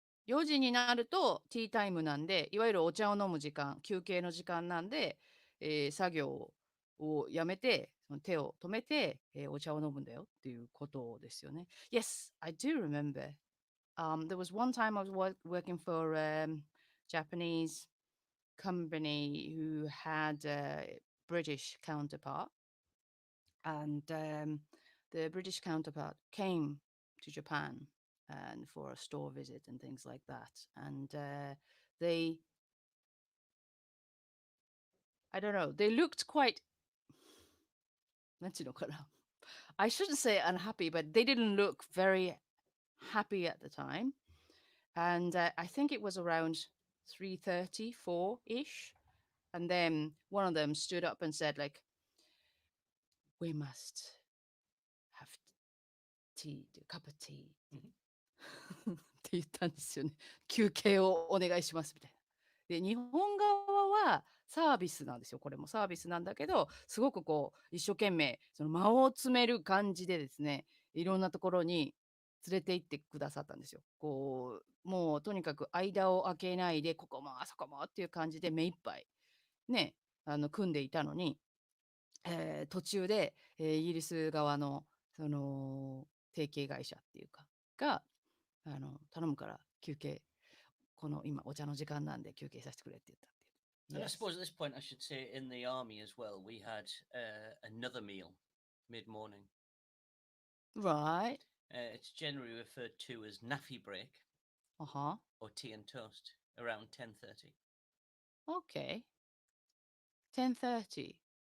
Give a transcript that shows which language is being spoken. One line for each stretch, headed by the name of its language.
Japanese: 4時になるとティータイムなんで、いわゆるお茶を飲む時間、休憩の時間なんで、作業をやめて、その手を止めて、お茶を飲むんだよっていうことですよね。
English: Yes, I do remember. There was one time I was working for a Japanese company who had a British counterpart, and the British counterpart came to Japan and for a store visit and things like that. And they, I don't know, they looked quite,
Japanese: なんていうのかな?
English: I shouldn't say unhappy, but they didn't look very happy at the time. And I think it was around 3:30, 4-ish. And then one of them stood up and said, like, we must have tea, a cup of tea.
Japanese: って言ったんですよね。休憩をお願いしますみたいな。で、日本側はサービスなんですよ。これもサービスなんだけど、すごくこう、一生懸命、その間を詰める感じでですね、いろんなところに連れて行ってくださったんですよ。こう、もうとにかく間を空けないで、ここもあそこもっていう感じで目いっぱいね、組んでいたのに、途中で、イギリス側のその提携会社っていうかが頼むから休憩、この今お茶の時間なんで休憩させてくれって言ったっていう。
English: And I Yes. suppose at this point, I should say in the army as well, we had another meal mid morning. Right. It's generally referred to as naffy break Uh-huh. or tea and toast around 10:30. Okay. 10:30.